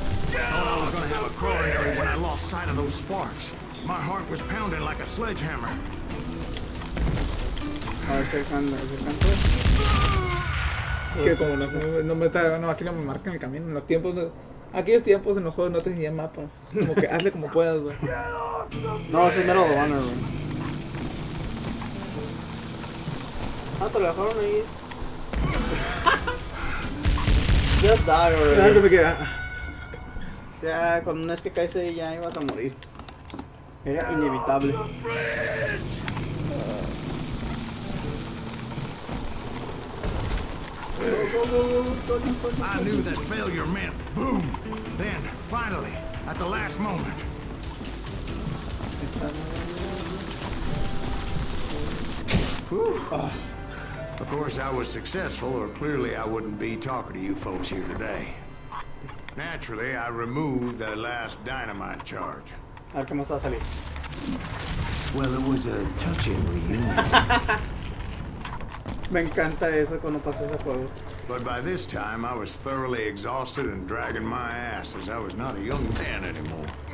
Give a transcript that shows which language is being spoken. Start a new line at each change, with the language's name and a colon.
English: Thought I was gonna have a coronary when I lost sight of those sparks. My heart was pounding like a sledgehammer.
Spanish: A ver si alcanza. Que como no me está, no, aquí no me marcan el camino. En los tiempos, aquellos tiempos en los juegos no tenía mapas. Como que hazle como puedas, güey. No, ese es Medal of Honor, güey. Ah, te lo dejaron ahí.
English: Just die,
Spanish: Ah, que
English: already.
Spanish: me queda. Ya, con una vez que caes ahí ya ibas a morir. Era inevitable.
English: I knew that failure meant boom. Then, finally, at the last moment, of course I was successful, or clearly I wouldn't be talking to you folks here today. Naturally, I removed the last dynamite charge.
Spanish: A ver qué más va a salir.
English: Well, it was a touching reunion.
Spanish: Me encanta eso cuando pasa ese juego.
English: But by this time, I was thoroughly exhausted and dragging my ass as I was not a young man anymore.